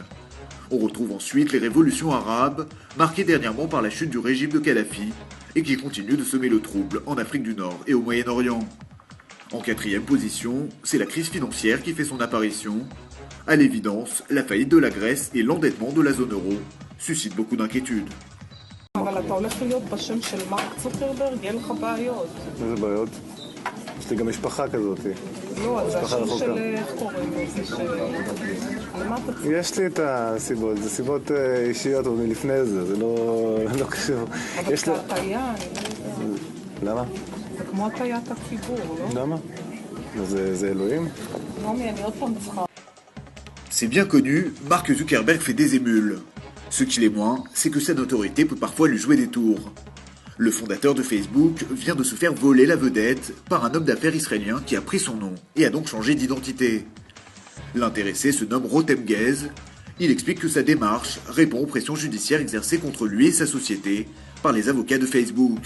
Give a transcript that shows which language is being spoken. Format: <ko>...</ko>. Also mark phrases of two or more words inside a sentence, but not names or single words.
<fr>On retrouve ensuite les révolutions arabes, marquées dernièrement par la chute du régime de Kadhafi, et qui continuent de semer le trouble en Afrique du Nord et au Moyen-Orient. En quatrième position, c'est la crise financière qui fait son apparition. À l'évidence, la faillite de la Grèce et l'endettement de la zone euro suscitent beaucoup d'inquiétudes.</fr> <he>יש לי גם משפחה כזאת. לא, זה השם של איך קוראים לזה ש... על מה אתה צריך? יש לי את הסיבות, זה סיבות אישיות עוד מלפני זה, זה לא קשור. אבל זה הטעיה, למה? זה כמו הטעיית הציבור, לא? למה? זה אלוהים? נעמי, אני עוד פעם צריכה.</he> <fr>C'est bien connu, Mark Zuckerberg fait des émules. Ce qu'il est moins, c'est que sa notoriété peut parfois lui jouer des tours. Le fondateur de Facebook vient de se faire voler la vedette par un homme d'affaires israélien qui a pris son nom et a donc changé d'identité. L'intéressé se nomme Rotem Gez. Il explique que sa démarche répond aux pressions judiciaires exercées contre lui et sa société par les avocats de Facebook.</fr>